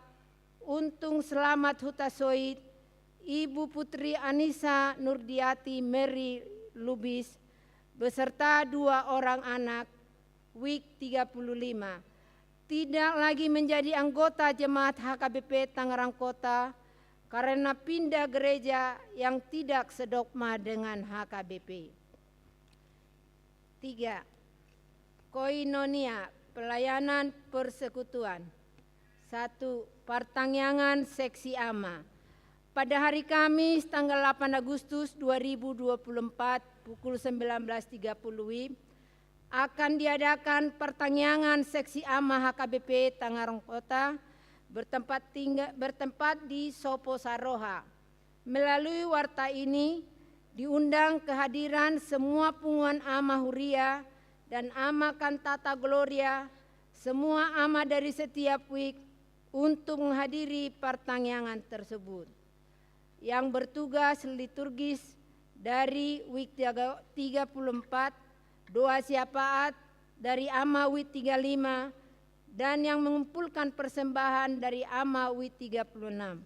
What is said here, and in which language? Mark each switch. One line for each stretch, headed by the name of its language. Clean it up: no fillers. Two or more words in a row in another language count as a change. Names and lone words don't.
Indonesian: Untung Selamat Hutasoid, Ibu Putri Anissa Nurdiati Mary Lubis, beserta 2 orang anak, WIK 35, tidak lagi menjadi anggota jemaat HKBP Tangerang Kota karena pindah gereja yang tidak sedogma dengan HKBP. 3. Koinonia, pelayanan persekutuan. 1. Pertangyangan Seksi AMA. Pada hari Kamis tanggal 8 Agustus 2024 pukul 19.30 WIB akan diadakan pertangyangan Seksi AMA HKBP Tangerang Kota bertempat di Sopo Saroha. Melalui warta ini diundang kehadiran semua pengumuman AMA Huria dan AMA Kantata Gloria, semua AMA dari setiap WIK untuk menghadiri pertangyangan tersebut. Yang bertugas liturgis dari WIK 34, doa syafaat dari AMA WIK 35, dan yang mengumpulkan persembahan dari AMA WIK 36.